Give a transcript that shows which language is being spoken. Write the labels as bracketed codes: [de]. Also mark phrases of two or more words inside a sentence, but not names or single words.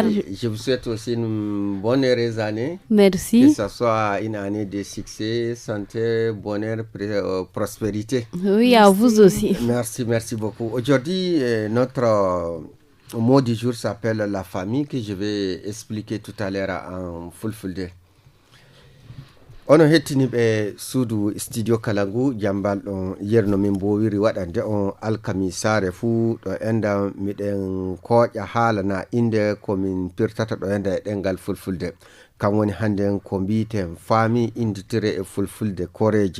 [fr] Je vous souhaite aussi une bonne heureuse année. Merci. Que ce soit une année de succès, santé, bonheur, prospérité. Oui, à vous aussi. Merci beaucoup. Aujourd'hui, notre mot du jour s'appelle la famille, que je vais expliquer tout à l'heure en fulfulde. [ff] Ono hettini ɓe suudu studio kalangu jambal ɗon yerno min mbowiri waɗande on alkamisare fuu ɗo enda miɗen koƴa haalana inde komin pirtata ɗo enda e ɗengal fulfulde kam woni hannden ko mbiten famille inditire e fulfulde koreji.